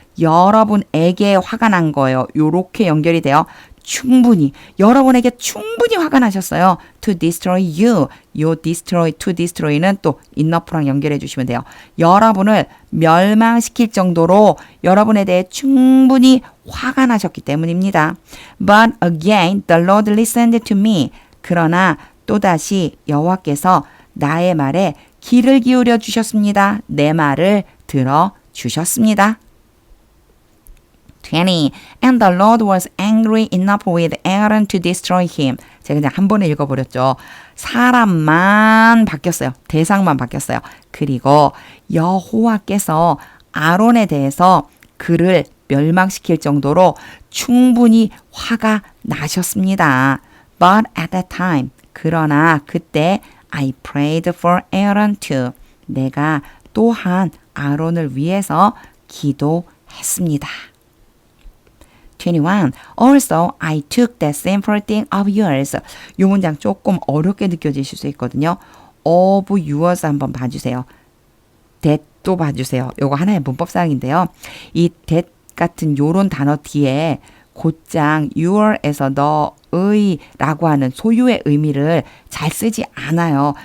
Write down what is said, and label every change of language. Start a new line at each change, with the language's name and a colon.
Korean: 여러분에게 화가 난 거예요. 요렇게 연결이 돼요. 충분히 여러분에게 충분히 화가 나셨어요.
English: To destroy you.
Korean: 요 destroy, to destroy는 또 enough랑 연결해 주시면 돼요. 여러분을 멸망시킬 정도로 여러분에 대해 충분히 화가 나셨기 때문입니다.
English: But again, the Lord listened to me.
Korean: 그러나 또다시 여호와께서 나의 말에 귀를 기울여 주셨습니다. 내 말을 들어 주셨습니다. 20.
English: And the Lord was angry enough with Aaron to destroy him.
Korean: 제가 그냥 한 번에 읽어버렸죠. 사람만 바뀌었어요. 대상만 바뀌었어요. 그리고 여호와께서 아론에 대해서 그를 멸망시킬 정도로 충분히 화가 나셨습니다.
English: But at that time,
Korean: 그러나 그때
English: I prayed for Aaron too.
Korean: 내가 또한 아론을 위해서 기도했습니다. 21.
English: Also, I took that sinful thing of yours.
Korean: 이 문장 조금 어렵게 느껴지실 수 있거든요. of yours 한번 봐주세요. that도 봐주세요. 요거 하나의 문법사항인데요. 이 that 같은 요런 단어 뒤에 곧장 your에서 너의 라고 하는 소유의 의미를 잘 쓰지 않아요.